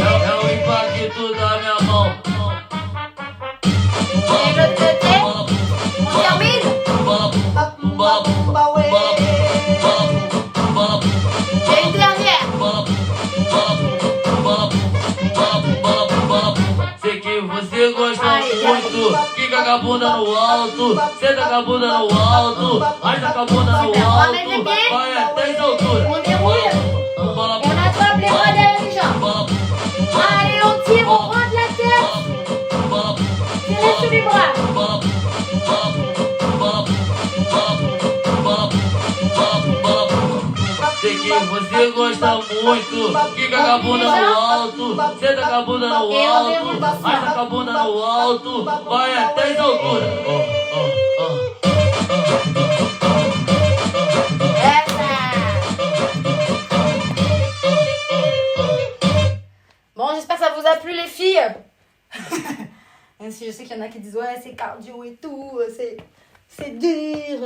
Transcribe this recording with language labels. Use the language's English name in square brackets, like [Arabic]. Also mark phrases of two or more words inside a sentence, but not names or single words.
[Portuguese] É o impacto da minha mão. [French] Et l'autre côté. On termine. Et une dernière. [Portuguese] Sei que você gosta muito. Fica com a bunda no alto. Senta com a bunda no alto. Arrasta com a bunda no alto. Vai até as alturas. [French] On déroule. Et on attrape les bras derrière les jambes. Allez, on tire, on rentre la tête. Tirez sous les bras. [Portuguese] Sei sei que você gosta muito. Fica com a bunda no alto, senta com a bunda no alto, arrasta com a bunda no alto, vai até as alturas. [French] Bon, j'espère que ça vous a plu les filles. Même si je sais qu'il y en a qui disent ouais c'est cardio et tout, c'est dur.